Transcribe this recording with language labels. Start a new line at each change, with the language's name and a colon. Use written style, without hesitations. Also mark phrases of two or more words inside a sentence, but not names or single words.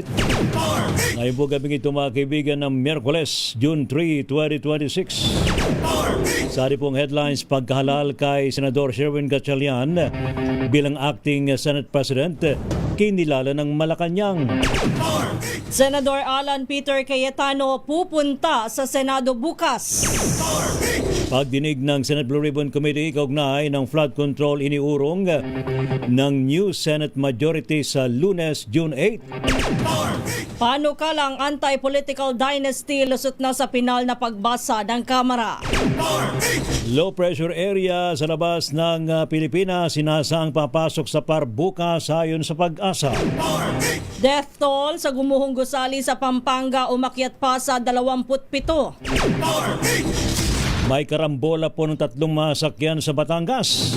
Filipino: Ngayon po gabi ito mga kaibigan ng Miyerkules, June 3, 2026. Sa ating pong headlines, pagkahalal kay Senador Sherwin Gatchalian bilang
English: acting Senate President,
Filipino: kinilala ng Malacanang. Senador Alan Peter Cayetano pupunta sa Senado bukas. Pagdinig ng Senate Blue Ribbon Committee kaugnay ng
English: flood control
Filipino: iniurong ng
English: new Senate majority
Filipino: sa Lunes, June 8. Panukalang anti-political dynasty lusot na sa pinal na pagbasa ng Kamara.
English: Low pressure area
Filipino: sa labas ng Pilipinas sinasang papasok sa par bukas ayon sa Pag-asa.
English: Death toll
Filipino: sa gumuhong gusali sa Pampanga umakyat pa sa 27. May karambola po ng 3 masakyan sa Batangas.